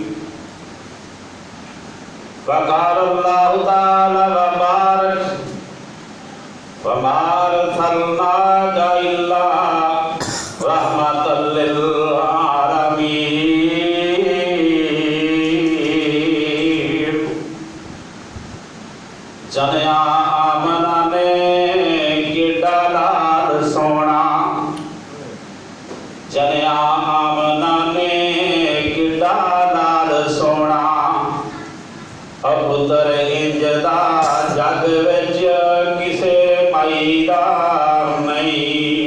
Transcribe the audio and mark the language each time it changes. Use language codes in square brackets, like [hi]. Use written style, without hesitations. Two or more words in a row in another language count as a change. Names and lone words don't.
[ar] وقال الله تعالى وتبارك وما أرسلناك إلا رحمة للعالمين. [pa] ਜਣਿਆ ਆਮਨਾ ਨੇ ਕਿੱਡਾ ਲਾਲ ਸੋਨਾ, ਜਣਿਆ ਆਮਨਾ ਨੇ ਕਿੱਡਾ ਲਾਲ ਸੋਨਾ। ਪੁੱਤਰ ਇੰਜਦਾ ਜੱਗ ਵਿਚ ਕਿਸੇ ਮਾਈ ਦਾ ਨਹੀਂ।